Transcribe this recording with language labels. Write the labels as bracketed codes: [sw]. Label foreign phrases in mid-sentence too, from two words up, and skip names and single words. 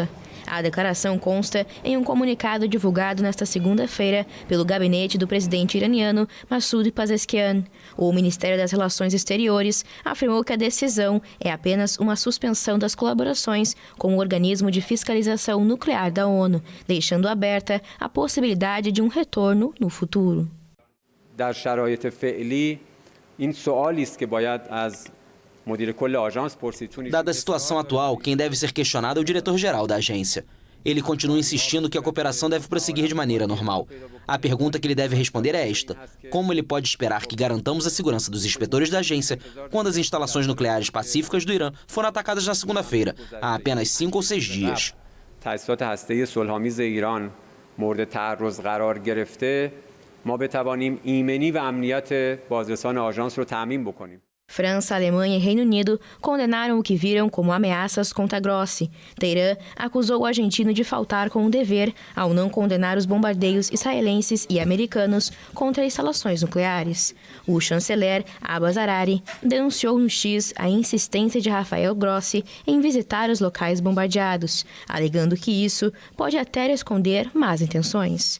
[pt] A declaração consta em um comunicado divulgado nesta segunda-feira pelo gabinete do presidente iraniano Massoud Pezeshkian. O Ministério das Relações Exteriores afirmou que a decisão é apenas uma suspensão das colaborações com o organismo de fiscalização nuclear da ONU, deixando aberta a possibilidade de um retorno no futuro. [fa] در شرایط فعلی این سوالی است که باید از مدیر کل آژانس پرسید. [pt] Dada a situação atual, quem deve ser questionado é o diretor-geral da agência. Ele continua insistindo que a cooperação deve prosseguir de maneira normal. A pergunta que ele deve responder é esta: como ele pode esperar que garantamos a segurança dos inspetores da agência quando as instalações nucleares pacíficas do Irã foram atacadas na segunda-feira, há apenas 5 ou 6 dias? [fa] تأسیسات هسته‌ای صلح‌آمیز ایران مورد تعرض قرار گرفته ما بتوانیم ایمنی و امنیت بازرسان آژانس رو تضمین بکنیم. [pt] França, Alemanha e Reino Unido condenaram o que viram como ameaças contra Grossi. Teherã acusou o argentino de faltar com o dever ao não condenar os bombardeios israelenses e americanos contra instalações nucleares. O chanceler Abbas Harari denunciou no X a insistência de Rafael Grossi em visitar os locais bombardeados, alegando que isso pode até esconder más intenções.